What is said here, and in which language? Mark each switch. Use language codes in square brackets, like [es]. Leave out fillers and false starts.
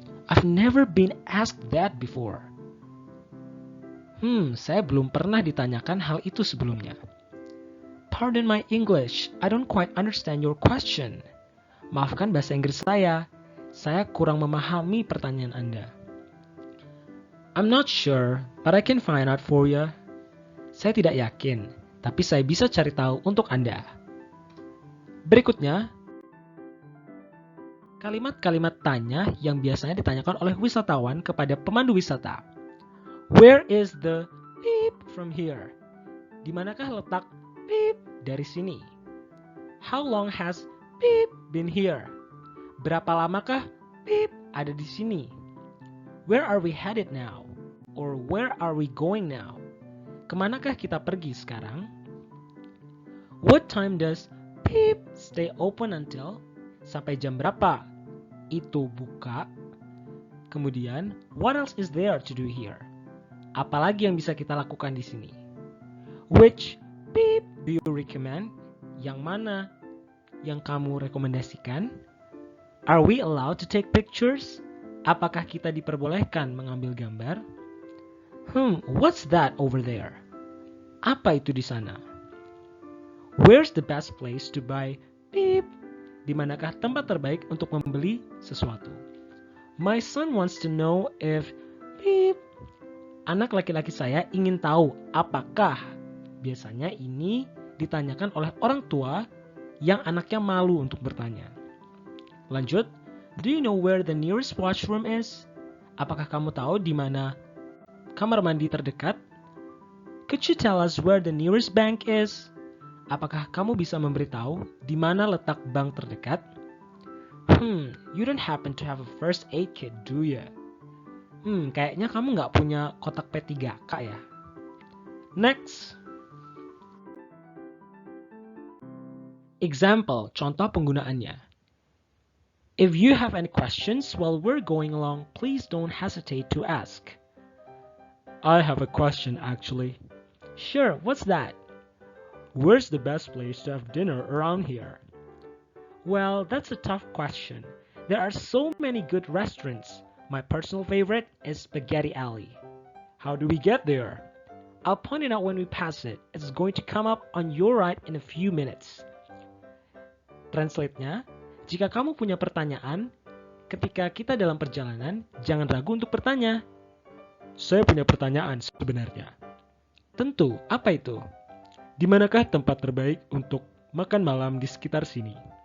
[en] I've never been asked that before. [id] Saya belum pernah ditanyakan hal itu sebelumnya. [en] Pardon my English, I don't quite understand your question. [id] Maafkan bahasa Inggris saya kurang memahami pertanyaan Anda. [en] I'm not sure, but I can find out for you. [id] Saya tidak yakin, tapi saya bisa cari tahu untuk Anda. Berikutnya, kalimat-kalimat tanya yang biasanya ditanyakan oleh wisatawan kepada pemandu wisata. [en] Where is the beep from here? [id] Di manakah letak beep dari sini? [en] How long has beep been here? [id] Berapa lamakah beep ada di sini? [en] Where are we headed now? Or where are we going now? [id] Kemanakah kita pergi sekarang? [en] What time does beep stay open until? [id] Sampai jam berapa itu buka? Kemudian, [en] what else is there to do here? [id] Apalagi yang bisa kita lakukan di sini? [en] Which beep do you recommend? [id] Yang mana yang kamu rekomendasikan? [en] Are we allowed to take pictures? [id] Apakah kita diperbolehkan mengambil gambar? [en] What's that over there? [id] Apa itu di sana? [en] Where's the best place to buy beep? [id] Di manakah tempat terbaik untuk membeli sesuatu? [en] My son wants to know if beep. [id] Anak laki-laki saya ingin tahu apakah. Biasanya ini ditanyakan oleh orang tua yang anaknya malu untuk bertanya. Lanjut. [en] Do you know where the nearest washroom is? [id] Apakah kamu tahu di mana kamar mandi terdekat? [en] Could you tell us where the nearest bank is? [id] Apakah kamu bisa memberitahu di mana letak bank terdekat? [en] You don't happen to have a first aid kit, do you? [id] Kayaknya kamu nggak punya kotak P3K ya. [en] Next. [id] Example, contoh penggunaannya. [en] If you have any questions while we're going along, please don't hesitate to ask. I have a question actually. Sure, what's that? Where's the best place to have dinner around here? Well, that's a tough question. There are so many good restaurants. My personal favorite is Spaghetti Alley. How do we get there? I'll point it out when we pass it. It's going to come up on your right in a few minutes. [id] Translate-nya, jika kamu punya pertanyaan, ketika kita dalam perjalanan, jangan ragu untuk bertanya. Saya punya pertanyaan sebenarnya. Tentu, apa itu? Di manakah tempat terbaik untuk makan malam di sekitar sini?